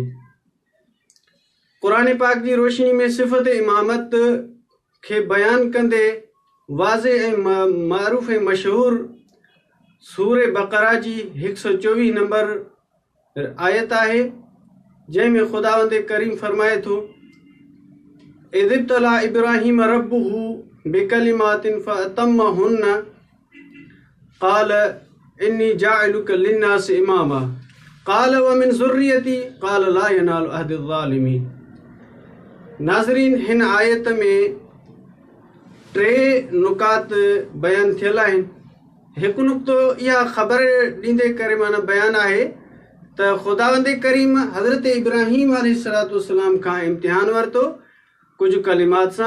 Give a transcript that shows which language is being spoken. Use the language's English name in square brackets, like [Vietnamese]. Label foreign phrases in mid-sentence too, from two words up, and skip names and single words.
[Sindhi] क़ुरान पाक जी रोशनी में सिफ़त इमामत खे बयान कंदे वाज़े ऐं मअरूफ़ ऐं मशहूर सूरे बक़रा जी 124 नंबर आयत आहे, जंहिंमें ख़ुदावंद करीम फरमाए थो: [Arabic] إذ ابتلى إبراهيم ربه بكلمات فأتمهن قال إني جاعلك للناس إماما قال ومن ذريتي قال لا ينال عهدي الظالمين. [Sindhi] नाज़रीन, हिन आयत में 3 नुकात बयान थियल आहिनि। हिकु नुक़्तो इहा ख़बर ॾींदे करे माना बयानु आहे त ख़ुदावंद करीम हज़रत इब्राहीम अलैहिस्सलाम खां इम्तिहान वरितो कुझु कलिमात सां।